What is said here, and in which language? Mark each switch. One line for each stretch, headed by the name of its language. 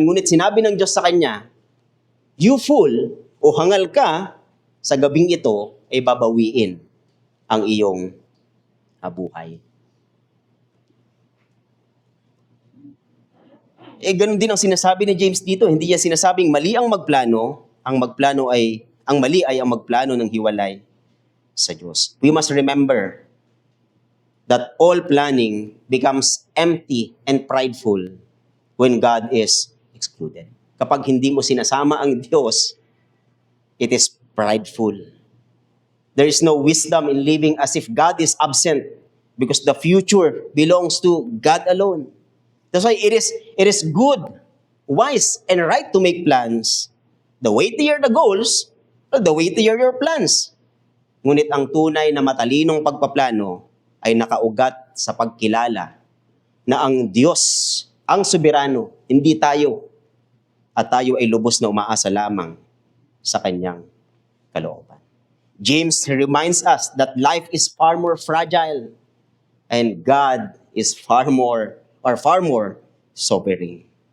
Filipino: Ngunit sinabi ng Diyos sa kanya,
English: "You fool,"
Filipino: o hangal ka, sa gabing ito ay babawiin ang iyong buhay. Ganun din ang sinasabi ni James dito. Hindi niya sinasabing mali ang magplano. Ang mali ay ang magplano ng hiwalay sa Diyos.
English: We must remember that all planning becomes empty and prideful when God is excluded.
Filipino: Kapag hindi mo sinasama ang Diyos,
English: it is prideful. There is no wisdom in living as if God is absent because the future belongs to God alone. That's why it is good, wise, and right to make plans. The weightier the goals, the weightier your plans.
Filipino: Ngunit ang tunay na matalinong pagpaplano ay nakaugat sa pagkilala na ang Diyos, ang soberano, hindi tayo, at tayo ay lubos na umaasa lamang sa kanyang kalooban.
English: James reminds us that life is far more fragile and God is far more sovereign.